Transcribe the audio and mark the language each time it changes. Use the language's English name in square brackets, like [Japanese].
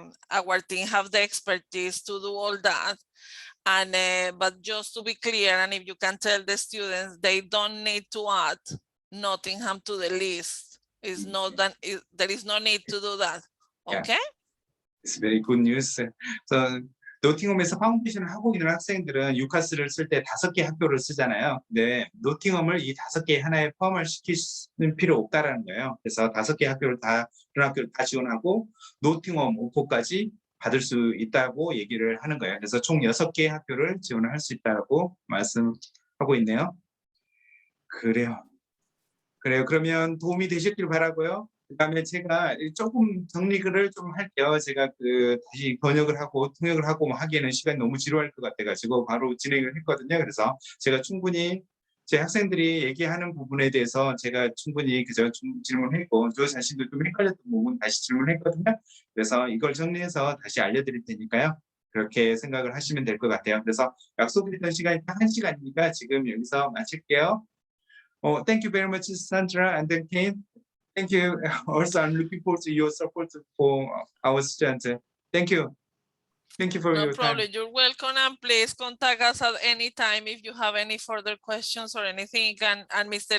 [English] Our team have the expertise to do all that. And but just to be clear, and if you can tell the students, they don't need to add Nottingham to the list. It's not that there is no need to do that. Okay. It's very good news. [Korean] So 노팅엄에서 파운데이션을 하고 있는 학생들은 유카스를 쓸 때 5개 학교를 쓰잖아요. 근데 노팅엄을 이 5개 하나에 포함을 시키는 필요 없다라는 거예요. 그래서 5개 학교를 다 그런 학교를 다 지원하고 노팅엄 5코까지 받을 수 있다고 얘기를 하는 거예요. 그래서 총 6개 학교를 지원을 할 수 있다고 말씀하고 있네요. 그래요. 그러면 도움이 되셨길 바라고요. 그다음에 제가 조금 정리를 좀 할게요. 제가 다시 번역을 하고 통역을 하고 하기에는 시간이 너무 지루할 것 같아가지고 바로 진행을 했거든요. 그래서 제가 충분히 제 학생들이 얘기하는 부분에 대해서 제가 충분히 그저 질문했고, 저 자신도 좀 헷갈렸던 부분 다시 질문했거든요. 그래서 이걸 정리해서 다시 알려드릴 테니까요. 그렇게 생각을 하시면 될 것 같아요. 그래서 약속드렸던 시간이 딱 1시간이니까 지금 여기서 마칠게요. [English] Thank you very much, Sandra and then Kane. Thank you. Also, I'm looking forward to your support for our students. Thank you. Thank you for your time. No problem. You're welcome, and please contact us at any time if you have any further questions or anything. And Mr.